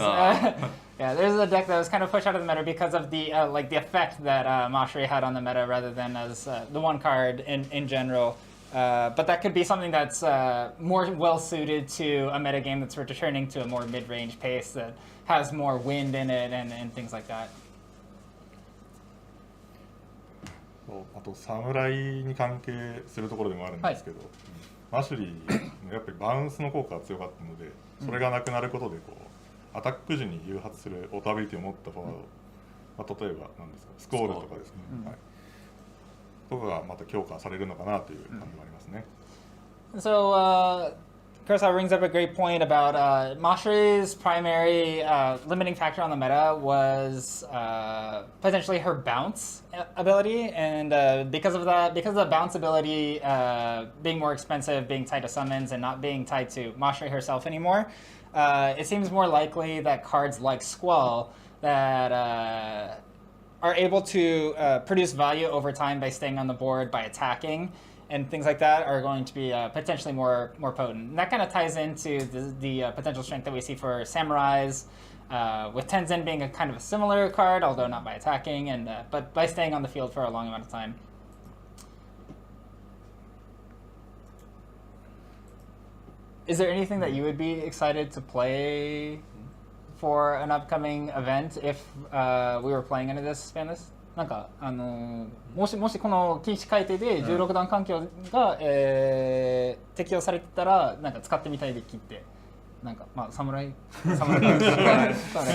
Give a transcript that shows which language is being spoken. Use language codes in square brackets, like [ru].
[en] Yeah, there's a deck that was kind of pushed out of the meta because of the the effect that Mashri had on the meta rather than as the one card in general. But that could be something that's more well-suited to a metagame that's returning to a more mid-range pace that has more wind in it and things like that. [ja] あと侍に関係するところでもあるんですけど、マシュリーやっぱりバウンスの効果が強かったので、それがなくなることでアタック時に誘発するオートアビリティを持ったフォワード、例えば何ですか、スコールとかですね、とかがまた強化されるのかなという感じもありますね。 [en] So Kurosawa brings up a great point about Mashri's primary limiting factor on the meta was potentially her bounce ability, and because of the bounce ability being more expensive, being tied to summons, and not being tied to Mashri herself anymore, it seems more likely that cards like Squall that are able to produce value over time by staying on the board, by attacking, and things like that are going to be potentially more potent. And that kind of ties into the potential strength that we see for Samurais, with Tenzin being a kind of a similar card, although not by attacking, and but by staying on the field for a long amount of time. Is there anything that you would be excited to play for an upcoming event if we were playing into this span list? [ja] なんかもしこの禁止改定で16段環境が、適用されてたらなんか使ってみたいデッキってなんか侍か